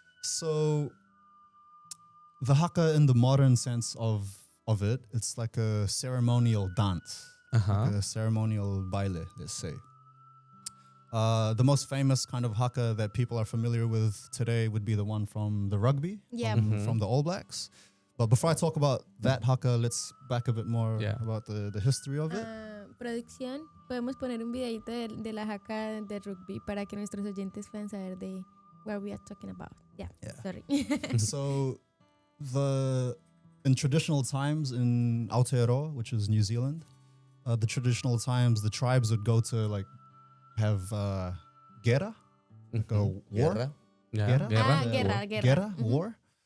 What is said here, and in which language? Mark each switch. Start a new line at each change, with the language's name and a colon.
English: So the haka in the modern sense of it, it's like a ceremonial dance, like a ceremonial baile, let's say. The most famous kind of haka that people are familiar with today would be the one from the rugby, from the All Blacks. But before I talk about that haka, let's back a bit more about the history of it.
Spanish: Producción, podemos poner un videito de la haka de rugby para que nuestros oyentes puedan saber de
English: what we are talking about. Yeah. Sorry. So in traditional times in Aotearoa, which is New Zealand, the traditional times the tribes would go to like have guerra, like a war.
Spanish: Guerra. Guerra, war.